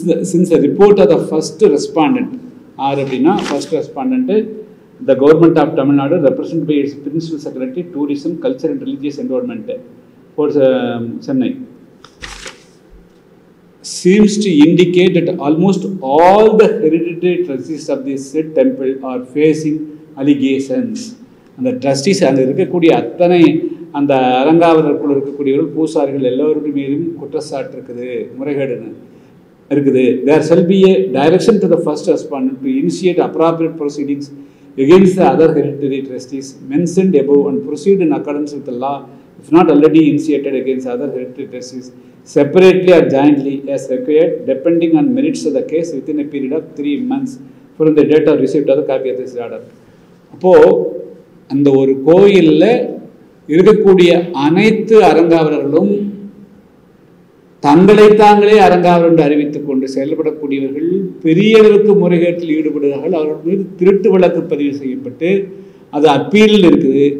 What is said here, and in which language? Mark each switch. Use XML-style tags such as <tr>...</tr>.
<en>since the report of the first respondent</en> <ta>R அப்படின்னா first ரெஸ்பாண்டன்ட்டு</ta> <en>the government of Tamil Nadu represented by its Principal Secretary, Tourism, Culture and Religious Endowment for Chennai seems to indicate that almost all the hereditary trustees of this said temple are facing allegations.</en> <ta>அந்த trustees அங்கே இருக்கக்கூடிய அத்தனை அந்த அரங்காவலருக்குள் இருக்கக்கூடியவர்கள் பூசாரிகள் எல்லோருடைய மீதும் குற்றச்சாட்டு இருக்குது, முறைகேடுன்னு இருக்குது.</ta> <en>There shall be a direction to the first respondent to initiate appropriate proceedings against the other hereditary trustees mentioned above and proceed in accordance with the law if not already initiated against other hereditary trustees separately or jointly as required depending on merits of the case within a period of 3 months from the date of receipt of the copy of this order.</en> <ta>அப்போது அந்த ஒரு கோயிலில் இருக்கக்கூடிய அனைத்து அரங்காவலர்களும் தங்களை தாங்களே அறங்காவலர் என்று அறிவித்துக் கொண்டு செயல்படக்கூடியவர்கள் பெரிய அளவுக்கு முறைகேட்டில் ஈடுபடுகிறார்கள். அவர்கள் மீது திருட்டு வழக்கு பதிவு செய்யப்பட்டு அது அப்பீலில் இருக்குது.</ta>